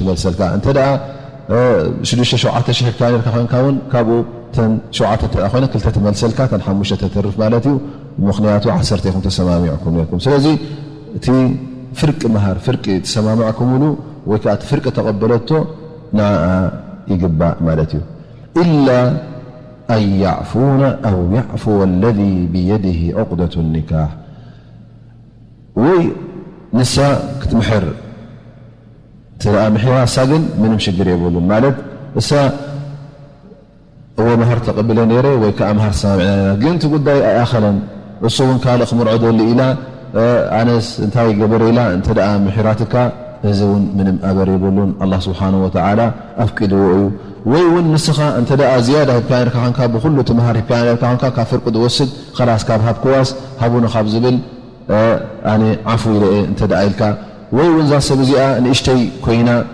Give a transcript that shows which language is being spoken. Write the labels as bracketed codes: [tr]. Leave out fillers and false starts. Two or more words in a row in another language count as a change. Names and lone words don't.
[ti] ትመልሰልካ እንተ ደኣ 6,000 ይህብካ ነርካ ኮይንካ እውን ካብኡ ተን 7 ኮይነ 2 ትመልሰልካ ተን 5 ተተርፍ ማለት እዩ ምክንያቱ 10 ይኹም ተሰማሚዕኩም ነርኩም ስለዚ እቲ ፍርቂ መሃር ፍርቂ ተሰማሚዕኩምሉ ወይ ከዓ እቲ ፍርቂ ተቐበለቶ ንዓ ይግባእ ማለት እዩ ኢላ [ar] أن يعفون أو يعفو الذي بيده عقدة النكاح [ti] ወይ ንሳ ክትምሕር ትረአ ምሕራ ሳግን ምንም ሽግር የብሉን ማለት እሳ መሃር ተቐብለ ነይረ ወይ ከዓ መሃር ሰማሚዕና ግን እቲ ጉዳይ ኣይኣኸለን እሱ እውን ካልእ ክምርዖ ደሊ ኢላ ኣነስ እንታይ ገበረ ኢላ እንተ ደኣ ምሕራትካ እዚ እውን ምንም ኣበር የብሉን [ar] الله سبحانه وتعالى [ti] ኣፍቂድዎ እዩ ወይ እውን ንስኻ እንተ ደኣ ዝያዳ ሂብካ ነርካ ኮንካ ብኩሉ እቲ መሃር ሂብካ ነርካ ኮንካ ካብ ፍርቂ ዝወስድ خلاص ካብ ሃብክዋስ ሃቡነ ካብ ዝብል ኣነ ዓፉ ኢለ እንተ ደኣ ኢልካ ወይ እውን ዛ ሰብ እዚኣ ንእሽተይ ኮይና